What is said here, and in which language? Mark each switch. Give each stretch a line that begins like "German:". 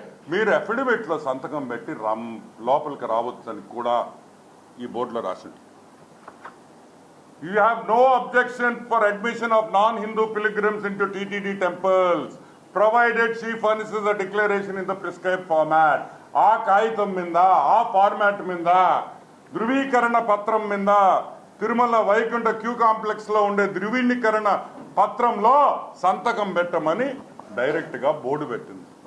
Telugu: మీరు అఫిడవిట్లో సంతకం పెట్టి లోపలికి రావచ్చని కూడా ఈ బోర్డులో రాసింది.
English: You have no objection for admission of non-Hindu pilgrims into TTD temples, provided she furnishes a declaration in the prescribed format.
Telugu: ఆ కాగితం మీద, ఆ ఫార్మాట్ మీద, ధృవీకరణ పత్రం మీద, తిరుమల వైకుంఠ క్యూ కాంప్లెక్స్ లో ఉండే ధృవీకరణ పత్రంలో సంతకం పెట్టమని డైరెక్ట్ గా బోర్డు పెట్టింది.